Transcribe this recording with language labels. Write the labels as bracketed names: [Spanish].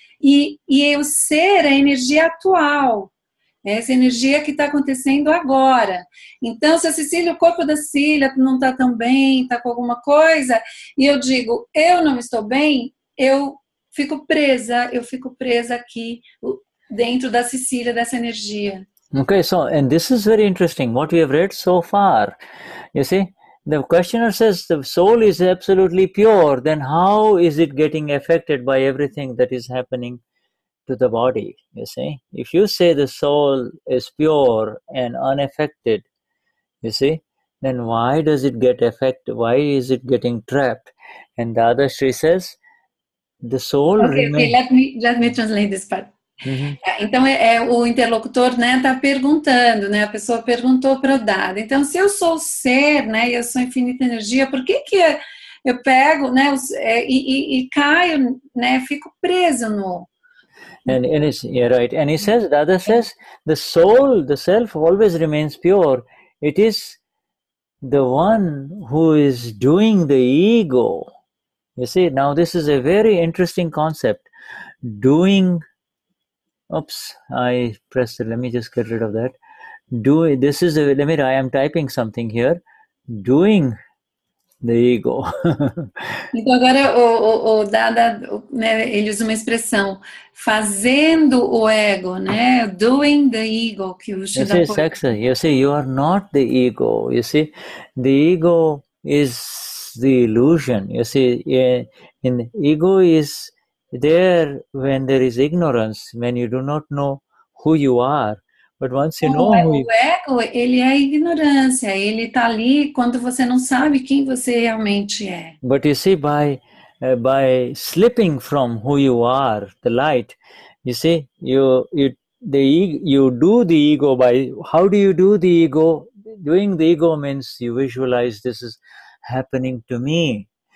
[Portuguese] E o ser é a energia atual, é essa energia que está acontecendo agora. Então, se a Cecília, o corpo da Cecília não está tão bem, está com alguma coisa, e eu digo, eu não estou bem, eu fico presa aqui dentro da Cecília, dessa energia. [English] Okay, so, and this is very interesting, what we have read so far. You see, the questioner says the soul is absolutely pure, then how is it getting affected by everything that is happening to the body? You see, if you say the soul is pure and unaffected, you see, then why does it get affected? Why is it getting trapped? And Dadashri says, the soul remains... let me translate this part. [Portuguese] Então, o interlocutor, né, está perguntando, né, a pessoa perguntou para o Dada, então, se eu sou o ser, né, e eu sou infinita energia, por que eu pego, né, e caio, né, fico preso no... [English] And it's, yeah, right. And he says, Dada says, the soul, the self always remains pure. It is the one who is doing the ego. You see, now this is a very interesting concept. Doing, oops, I pressed it. Let me just get rid of that. I am typing something here. Doing the ego. [Portuguese] Então agora o Dada, né, ele usa uma expressão, fazendo o ego, né, [English] doing the ego, [Portuguese] que o Shuddha [English] you see, you are not the ego. You see, the ego is the illusion. You see, in ego is there when there is ignorance, when you do not know who you are. But once you know [Portuguese] o ego, ele é a ignorância, ele está ali quando você não sabe quem você realmente é. [English] But you see, by slipping from who you are, the light, you see, you do the ego by, how do you do the ego? Doing the ego means you visualize, this is happening to me.